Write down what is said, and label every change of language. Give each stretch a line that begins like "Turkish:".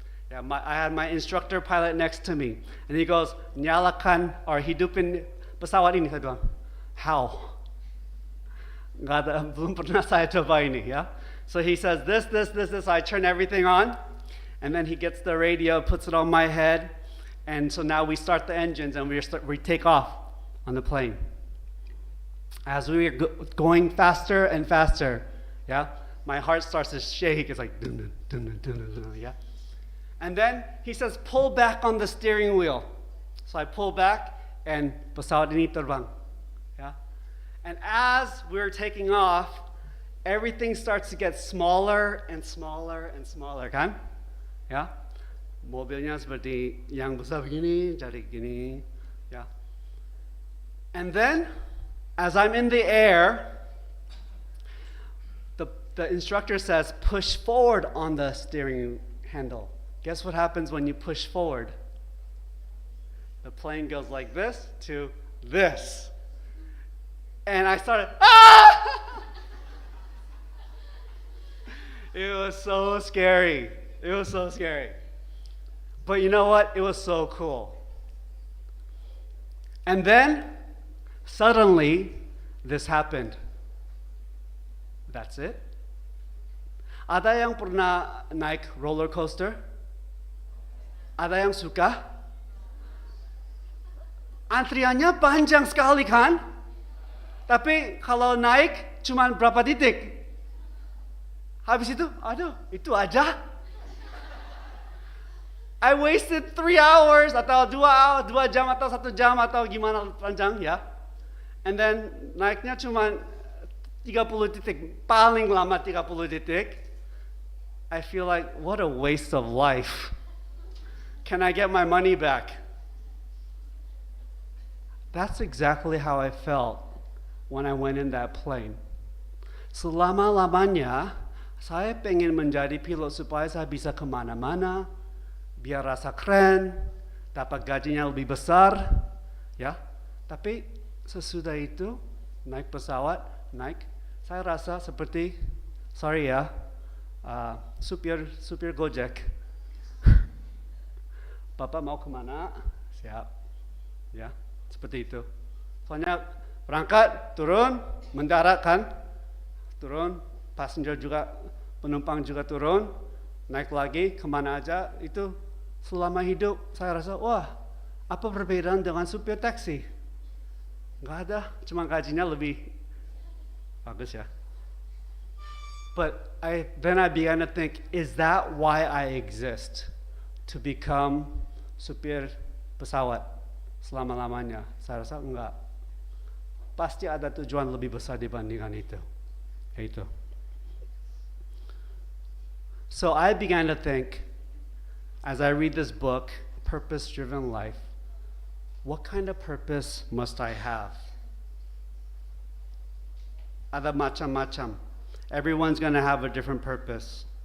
English: Yeah, I had my instructor pilot next to me, and he goes,
Indonesian: nyalakan or hidupin pesawat ini. Saya bilang, how? Nggak ada, belum pernah saya coba ini, ya.
English: So he says this. I turn everything on, and then he gets the radio, puts it on my head, and so now we start the engines and we take off on the plane. As we are going faster and faster, yeah, my heart starts to shake. It's like dun dun dun dun dun, yeah. And then he says, pull back on the steering wheel. So I pull back, and
Indonesian: pesawat ini terbang.
English: Yeah? And as we're taking off, everything starts to get smaller and smaller and smaller, kan?
Indonesian: Ya? Mobilnya seperti yang besar begini, jadi gini, ya.
English: And then, as I'm in the air, the instructor says, push forward on the steering handle. Guess what happens when you push forward? The plane goes like this to this. And I started, ah! It was so scary. It was so scary. But you know what? It was so cool. And then, suddenly, this happened. That's it.
Indonesian: Ada yang pernah naik roller coaster? Ada yang suka? Antriannya panjang sekali kan? Tapi kalau naik cuma berapa titik? Habis itu, aduh, itu aja.
English: I wasted 3 hours
Indonesian: atau 2 jam atau 1 jam atau gimana panjang ya.
English: And then
Indonesian: naiknya cuma 30 titik, paling lama 30 titik.
English: I feel like, what a waste of life. Can I get my money back? That's exactly how I felt when I went in that plane.
Indonesian: Selama-lamanya, saya pengen menjadi pilot supaya saya bisa kemana-mana, biar rasa keren, dapat gajinya lebih besar, ya. Tapi sesudah itu, naik pesawat, naik. Saya rasa seperti, sorry ya, supir Gojek. Bapak mau kemana? Siap, ya, seperti itu. Soalnya berangkat, turun, mendarat kan, turun, passenger juga, penumpang juga turun, naik lagi, kemana aja, itu selama hidup saya rasa, wah, apa perbedaan dengan supir taksi? Nggak ada, cuma gajinya lebih bagus ya.
English: But then I began to think, is that why I exist? To become
Indonesian: supir pesawat selama-lamanya? Saya rasa enggak. Pasti ada tujuan lebih besar dibandingkan itu. Yaitu.
English: So I began to think, as I read this book, Purpose Driven Life, what kind of purpose must I have?
Indonesian: Ada macam-macam.
English: Everyone's going to have a different purpose.